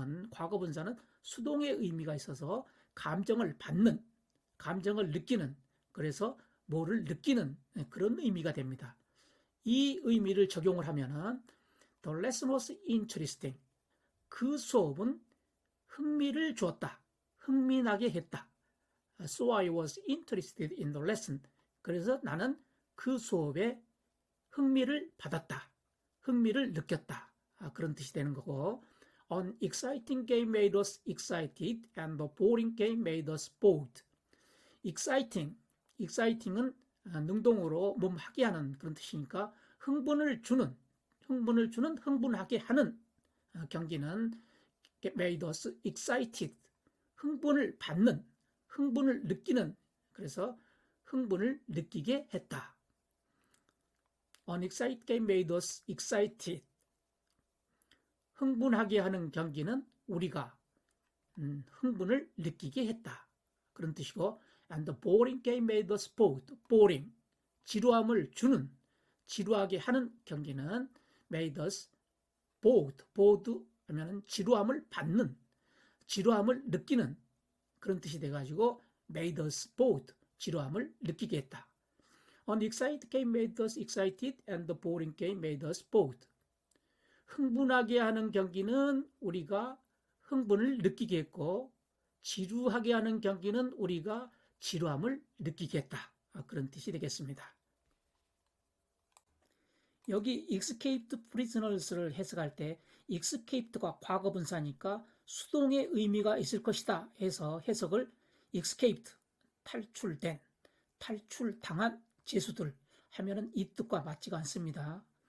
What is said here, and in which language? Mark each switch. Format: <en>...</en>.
<ko>과거분사는 수동의 의미가 있어서 감정을 받는 감정을 느끼는 그래서 뭐를 느끼는 그런 의미가 됩니다. 이 의미를 적용을 하면은</ko> <en>The lesson was interesting.</en> <ko>그 수업은 흥미를 주었다. 흥미나게 했다.</ko> <en>So I was interested in the lesson.</en> <ko>그래서 나는 그 수업에 흥미를 받았다. 흥미를 느꼈다. 그런 뜻이 되는 거고</ko> <en>An exciting game made us excited and the boring game made us bored.</en> <ko>exciting은 능동으로 몸하게 하는 그런 뜻이니까 흥분을 주는 흥분하게 하는 경기는</ko> <en>made us excited.</en> <ko>흥분을 받는 흥분을 느끼는 그래서 흥분을 느끼게 했다.</ko> <en>An exciting game made us excited.</en> <ko>흥분하게 하는 경기는 우리가 흥분을 느끼게 했다. 그런 뜻이고</ko> <en>And the boring game made us bored.</en> <ko>boring, 지루함을 주는, 지루하게 하는 경기는</ko> <en>made us bored.</en> <ko>bored 하면은 지루함을 받는, 지루함을 느끼는 그런 뜻이 돼가지고</ko> <en>made us bored,</en> <ko>지루함을 느끼게 했다.</ko> <en>An exciting game made us excited and the boring game made us bored.</en> <ko>흥분하게 하는 경기는 우리가 흥분을 느끼게 했고 지루하게 하는 경기는 우리가 지루함을 느끼게 했다. 그런 뜻이 되겠습니다. 여기 escaped prisoners를 해석할 때 escaped가 과거분사니까 수동의 의미가 있을 것이다 해서 해석을 escaped, 탈출된, 탈출당한 죄수들 하면은 이 뜻과 맞지가 않습니다.</ko>